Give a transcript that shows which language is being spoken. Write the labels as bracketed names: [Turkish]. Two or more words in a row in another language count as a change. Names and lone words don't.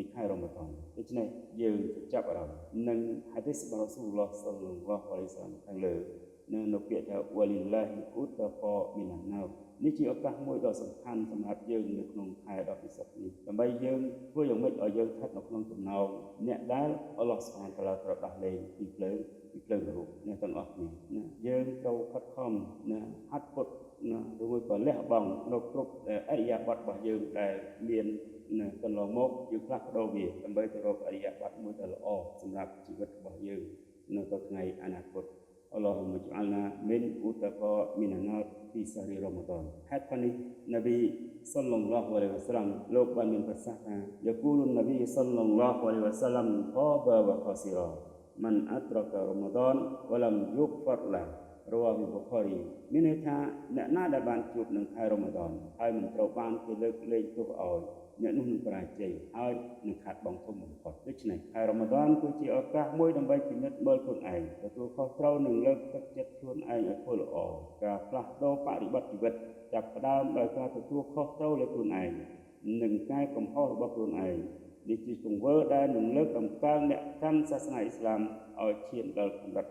[Khmer] ខែរ៉ាម៉ាឌនដូច្នេះយើងចាប់អារម្មណ៍នឹងហាឌីសរបស់រ៉ាស៊ូលឡោះ [Arabic] صلى الله عليه وسلم [Khmer] ខាងលើនៅពាក្យថា [Arabic] ولله عتقاء من النار [Khmer] នេះជាឱកាសមួយដ៏សំខាន់សម្រាប់យើងនៅក្នុងខែដ៏ពិសិដ្ឋនេះដើម្បីយើងធ្វើយ៉ាងម៉េចឲ្យយើងស្ថិតនៅក្នុងចំណោមអ្នកដែល [Arabic] الله سبحانه وتعالى [Khmer] ត្រូវដោះលែងពីភ្លើងនរកអ្នកទាំងអស់គ្នាណាយើងត្រូវខិតខំណាហាត់ពុតណាឬមួយក៏លះបង់នៅគ្រប់អរិយាប័ត្ររបស់យើងដែលមាន កន្លងមកយើងផ្លាស់ប្ដូរវាដើម្បីទៅរកអរិយប័ត្រមួយដែលល្អសម្រាប់ជីវិតរបស់យើងនៅទៅថ្ងៃអនាគត [Arabic] اللهم اجعلنا من أتقاء من النار في شهر رمضان [Khmer] ហេតុផលនេះនប៊ីសល្ល [Arabic] الله عليه وسلم [Khmer] លោកបានមានប្រសាសន៍ថា [Arabic] يقول النبي صلى الله عليه وسلم خاب وخسر من أدرك رمضان ولم يغفر له رواه البخاري [Khmer] មានន័យថាអ្នក ណាដែលបានជួបនឹងខែរ៉ូម៉ាដនហើយមិនត្រូវបានគេលើកលែងទោសឲ្យអ្នកនោះនឹងបរាជ័យហើយនឹងខាត់បងធំបំផុតដូច្នេះខែរ៉ូម៉ាដនគឺជាឱកាសមួយដើម្បីពិនិត្យមើលខ្លួនឯងទទួលខុសត្រូវនិងលើកទឹកចិត្តខ្លួនឯងឲ្យធ្វើល្អការផ្លាស់ប្ដូរបរិបទជីវិតចាប់ផ្ដើមដោយការទទួលខុសត្រូវលើខ្លួនឯងនិងការកំហុសរបស់ខ្លួនឯងនេះជាទង្វើដែលនឹងលើកតម្កើងអ្នកកាន់សាសនាអ៊ីស្លាមឲ្យឈានដល់កម្រិត